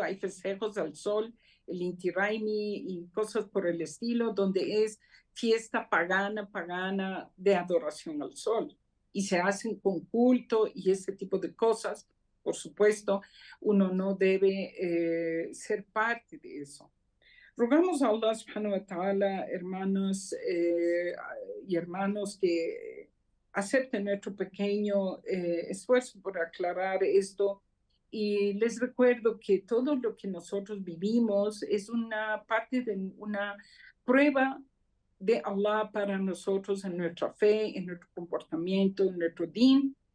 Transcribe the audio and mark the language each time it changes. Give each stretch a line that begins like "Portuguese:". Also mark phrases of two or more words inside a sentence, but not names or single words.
Spanish: Hay festejos al sol, el Inti Raymi y cosas por el estilo, donde es fiesta pagana de adoración al sol. Y se hacen con culto y ese tipo de cosas. Por supuesto, uno no debe ser parte de eso. Rogamos a Allah
Arabic: سبحانه وتعالى,
Spanish: hermanos y hermanos, que acepten nuestro pequeño esfuerzo por aclarar esto Y les recuerdo que todo lo que nosotros vivimos es una parte de una prueba de Allah para nosotros en nuestra fe, en nuestro comportamiento, en nuestro din.